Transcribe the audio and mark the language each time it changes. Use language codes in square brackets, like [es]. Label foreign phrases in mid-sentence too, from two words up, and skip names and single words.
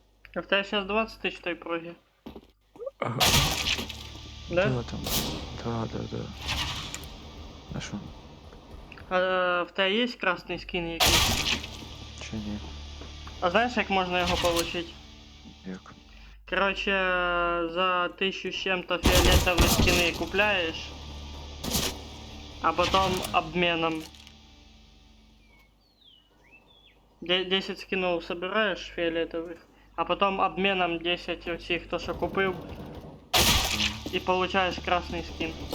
[ru] А в тебе сейчас 20 тысяч [uk] той проги. Ага. [ru] Да? Да, там. Да. [uk] А що? А в тебе є красний скін якийсь? Чи ні? А знаєш, як можна його получить? Як? [ru] Короче, за 1000 с чем-то фиолетовые скины купляешь, а потом обменом 10 скинов собираешь фиолетовых, а потом обменом 10 всех, кто что купил, и получаешь красный скин.